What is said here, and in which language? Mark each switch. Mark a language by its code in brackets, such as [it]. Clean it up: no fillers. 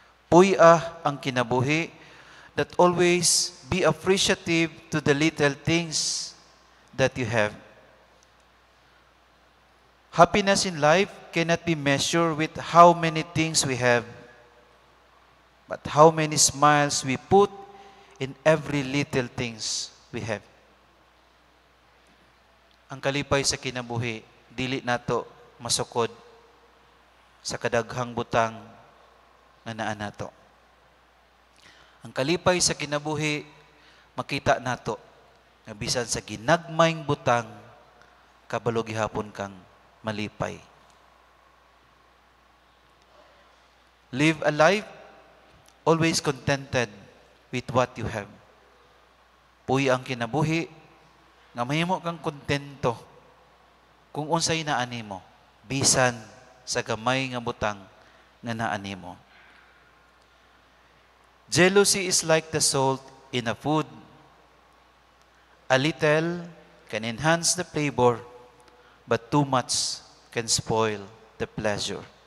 [ceb] Puy-ah ang kinabuhi [en] that always be appreciative to the little things that you have. Happiness in life cannot be measured with how many things we have, but how many smiles we put in every little things we have. [ceb] Ang kalipay sa kinabuhi, dili nato masukod sa kadaghang butang nga naa nato. Ang kalipay sa kinabuhi, makita nato nga bisan sa ginagmayng butang, kabalo gihapon kang malipay. [en] Live a life always contented with what you have. [ceb] Puy ang kinabuhi, nga mahimo kang kontento kung unsay naa nimo, bisan sa gamay nga butang nga naa nimo. [en] Jealousy is like the salt in a food. A little can enhance the flavor, but too much can spoil the pleasure.